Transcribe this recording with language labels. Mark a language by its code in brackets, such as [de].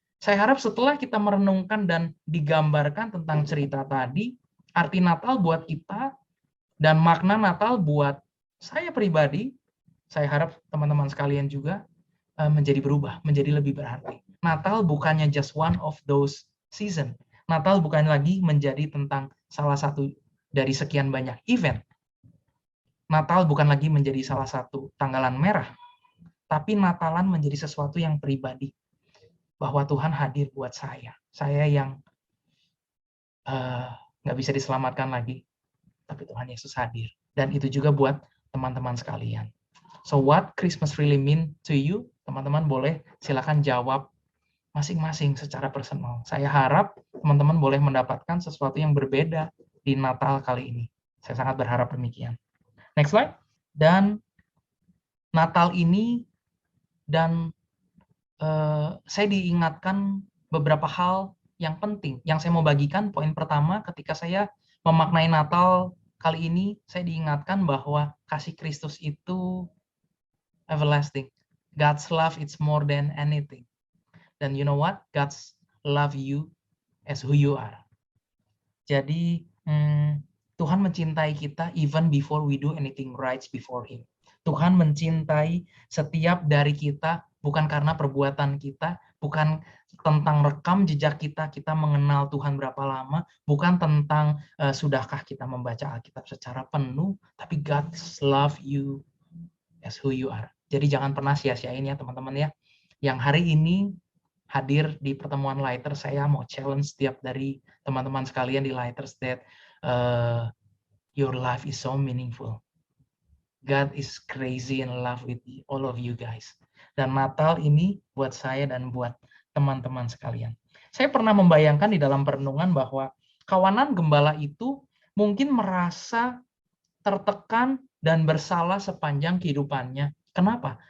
[id] Saya harap setelah kita merenungkan dan digambarkan tentang cerita tadi, arti Natal buat kita dan makna Natal buat saya pribadi, saya harap teman-teman sekalian juga menjadi berubah, menjadi lebih berarti. Natal bukannya [en] just one of those season. [id] Natal bukan lagi menjadi tentang salah satu dari sekian banyak event. Natal bukan lagi menjadi salah satu tanggalan merah, tapi Natalan menjadi sesuatu yang pribadi. Bahwa Tuhan hadir buat saya. Saya yang nggak bisa diselamatkan lagi, tapi Tuhan Yesus hadir. Dan itu juga buat teman-teman sekalian. [en] So what Christmas really mean to you? [id] Teman-teman boleh silakan jawab masing-masing secara personal. Saya harap teman-teman boleh mendapatkan sesuatu yang berbeda di Natal kali ini. Saya sangat berharap demikian. Next slide. Dan Natal ini dan saya diingatkan beberapa hal yang penting. Yang saya mau bagikan, poin pertama ketika saya memaknai Natal kali ini, saya diingatkan bahwa kasih Kristus itu everlasting. [en] God's love is more than anything. Dan you know what? God's love you as who you are. [id] Jadi Tuhan mencintai kita [en] even before we do anything right before Him. [id] Tuhan mencintai setiap dari kita bukan karena perbuatan kita, bukan tentang rekam jejak kita, kita mengenal Tuhan berapa lama, bukan tentang sudahkah kita membaca Alkitab secara penuh, tapi [en] God's love you as who you are. [id] Jadi jangan pernah sia-siain ya teman-teman ya. Yang hari ini hadir di pertemuan Lighters, saya mau challenge setiap dari teman-teman sekalian di Lighters [en] that your life is so meaningful. God is crazy in love with all of you guys. [id] Dan Natal ini buat saya dan buat teman-teman sekalian. Saya pernah membayangkan di dalam perenungan bahwa kawanan gembala itu mungkin merasa tertekan dan bersalah sepanjang kehidupannya. Kenapa?